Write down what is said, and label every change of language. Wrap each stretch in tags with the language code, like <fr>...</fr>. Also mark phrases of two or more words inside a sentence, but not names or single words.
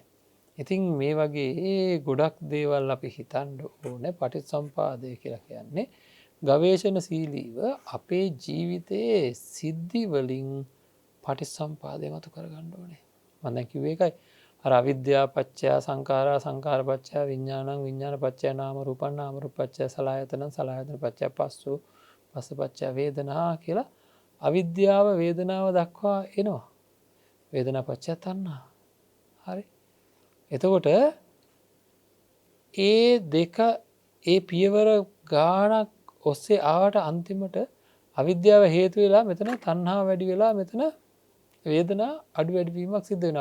<si>ඉතින් මේ වගේ ගොඩක් දේවල් අපි හිතන්ඩ ඕන පටිත් සම්පාදය කියලා කියන්නේ ගවේශණ සීලීව අපේ ජීවිතයේ සිද්ධිවලින් පටිත් සම්පාදය මතු කරගන්න ඕනේ. මඳැකිවේ එකයි අර</si> <pi>අවිද්‍යා පච්චය සංඛාරා සංඛාර පච්චය විඥානං විඥාන පච්චය නාම රූපං නාම රූප පච්චය සලආයතනං සලආයතන පච්චය පස්සු පස්ස පච්චය වේදනා</pi> <si>කියලා අවිද්‍යාව වේදනාව දක්වා එනවා.</si> <pi>වේදනා පච්චය තණ්හා. හරි.</pi> <si>එතකොට ඒ දෙක ඒ පියවර ගානක් ඔස්සේ ආවට අන්තිමට අවිද්‍යාව හේතු වෙලා මෙතන තණ්හා වැඩි වෙලා මෙතන වේදනා අඩු වැඩිවීමක් සිද්ධ වෙනවා.</si>